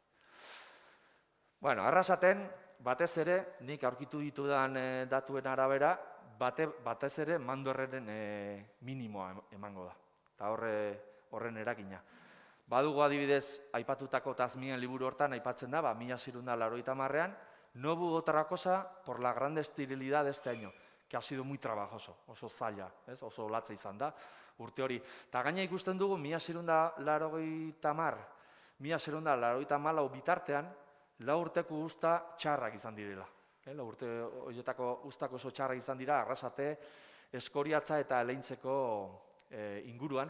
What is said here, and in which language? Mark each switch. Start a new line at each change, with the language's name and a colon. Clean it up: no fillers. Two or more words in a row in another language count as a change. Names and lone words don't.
Basque: Arrasaten, batez ere, nik aurkitu ditudan datuen arabera, batez ere mandoerren minimoa emango da, eta horren eragina. Badugu adibidez, aipatutako Tazmien liburu hortan aipatzen da, 1680an,
Spanish: no hubo otra cosa por la grande esterilidad de este año, que ha sido muy trabajoso,
Basque: oso zaila, oso latza izan da, urte hori. Eta gaina ikusten dugu, 1680 bitartean, 4 urteko uzta txarrak izan direla. 4 urte horietako uztako oso txarrak izan dira, Arrasate, Eskoriatza eta Eleintzeko inguruan.